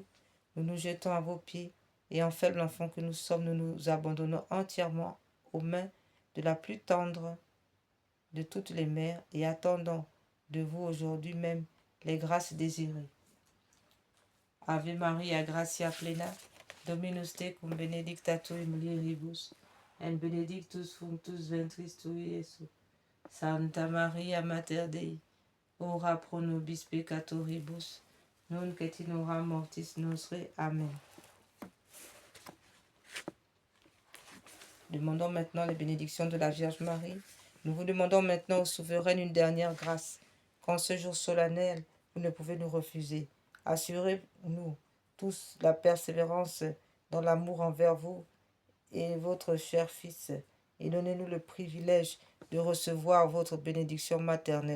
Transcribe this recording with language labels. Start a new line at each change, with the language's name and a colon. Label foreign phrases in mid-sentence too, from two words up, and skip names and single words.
French: Nous nous jetons à vos pieds et en faible enfant que nous sommes, nous nous abandonnons entièrement aux mains de la plus tendre de toutes les mères et attendons de vous aujourd'hui même les grâces désirées.
Latin: Ave Maria, gratia plena, Dominus tecum benedicta tu in mulieribus, et benedictus fructus ventris tui, Iesus. Santa Maria, Mater Dei, ora pro nobis peccatoribus, nunc et in hora mortis nostre. Amen.
French: Demandons maintenant les bénédictions de la Vierge Marie. Nous vous demandons maintenant, au souverain, une dernière grâce. Qu'en ce jour solennel, vous ne pouvez nous refuser. Assurez-nous tous la persévérance dans l'amour envers vous et votre cher Fils, et donnez-nous le privilège de recevoir votre bénédiction maternelle.